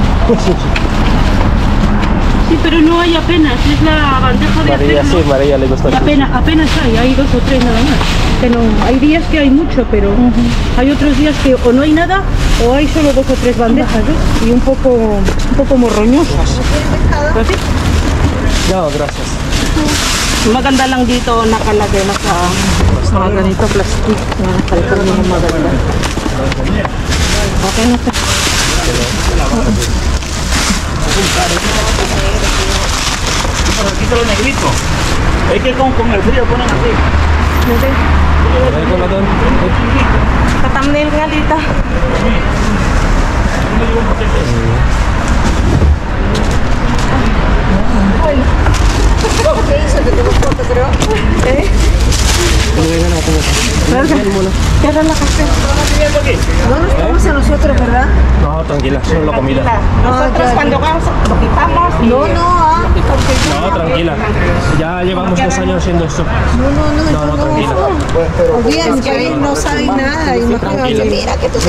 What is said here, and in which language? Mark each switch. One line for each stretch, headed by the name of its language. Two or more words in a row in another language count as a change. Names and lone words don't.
Spanish: Sí, pero no hay apenas, es la bandeja de María, acero. sí, María le gusta. Y apenas hay 2 o 3 nada más. Que no, hay días que hay mucho, pero hay otros días que o no hay nada o hay solo 2 o 3 bandejas, ¿ves? Y un poco morroñosas. ¿Así? No, gracias.
Filipino: Maganda lang dito nakalagay na sa mga ganito plastic na kalkal mga maganda. Okay na to.
Spanish: Quítalo negrito. Es que con el frío ponen así.
Filipino: Ay, ko na doon. Ka-thumbnail nga dito. Kaya na kasi.
Spanish: No nos vamos a nosotros, ¿verdad? No, tranquila, solo la comida. Nosotros cuando vamos, lo quitamos. No, tranquila. Ya llevamos 2 años haciendo esto. No, tranquila. Bien, que ahí no saben nada. Imagínate, mira que tú te